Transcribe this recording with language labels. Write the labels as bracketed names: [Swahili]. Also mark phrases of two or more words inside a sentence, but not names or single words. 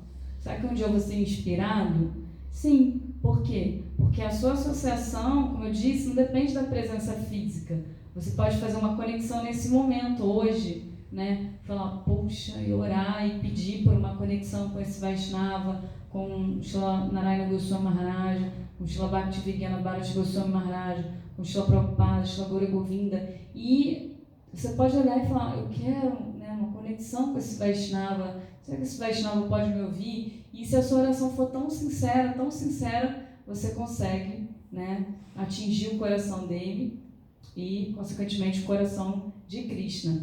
[Portuguese] Será que um dia eu vou ser inspirado? Sim. Por quê? Porque a sua associação, como eu disse, não depende da presença física. Você pode fazer uma conexão nesse momento, hoje, né? Falar, poxa, e orar e pedir por uma conexão com esse Vaishnava, com Srila Narayana Goswami Maharaj, com Srila Bhaktivedanta Bharati Goswami Maharaj, com Srila Prabhupada, Srila Gaura Govinda. E você pode olhar e falar, eu quero, né, uma conexão com esse Vaishnava. Será que esse Vaishnava pode me ouvir? E se a sua oração for tão sincera, você consegue, né, atingir o coração dele e, consequentemente, o coração de Krishna.